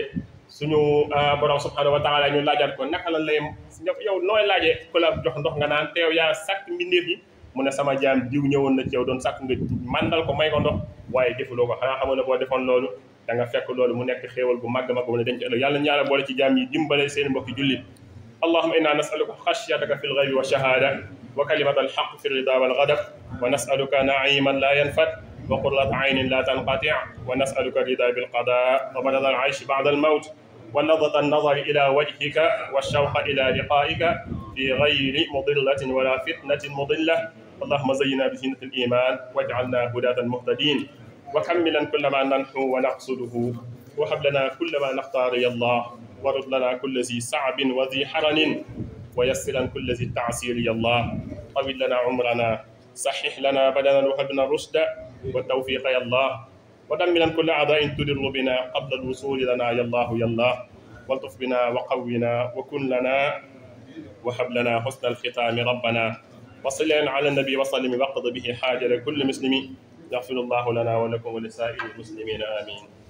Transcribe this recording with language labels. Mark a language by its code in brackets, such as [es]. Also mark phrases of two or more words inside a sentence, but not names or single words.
[wo] suñu borom [ar] سبحانه وتعالى [wo] ñu laajaat ko naka la lay yow nooy laajee ku la jox ndox nga naan te yow yaa sàkk mbindeef yi mu ne sama jaam diw ñëwoon na ci yow doon sàkk nga mandal ko may ko ndox waaye defuloo ko xanaa xamoon ne boo defoon loolu da nga fekk loolu mu nekk xéewal bu màgg mag mu ne denc ëllëg yàlla ñaala boole ci jaam yi dimbale seen mbokki jullit. [ar] اللهم إنا نسألك خشيتك في الغيب والشهادة وكلمة الحق في الرضا والغضب ونسألك نعيما لا ينفد وقرة عين لا تنقطع ونسألك الرضا بالقضاء وبرد العيش بعد الموت ولذة النظر إلى وجهك والشوق إلى لقائك في غير مضلة ولا فتنة مضلة اللهم زينا بزينة الإيمان واجعلنا هداة مهتدين وكملا كل ما ننحو ونقصده وهب لنا كل ما نختار يا الله ورد لنا كل ذي صعب وذي حرن ويسرا كل ذي التعسير يا الله طول لنا عمرنا صحح لنا بدنا وهب لنا الرشد والتوفيق يا الله ودمرا كل أعداء تضر بنا قبل الوصول لنا يا الله يا الله والطف بنا وقونا وكن لنا وهب لنا حسن الختام ربنا وصل على النبي وسلم واقض به حاجة لكل مسلم يغفر الله لنا ولكم ولسائر المسلمين آمين.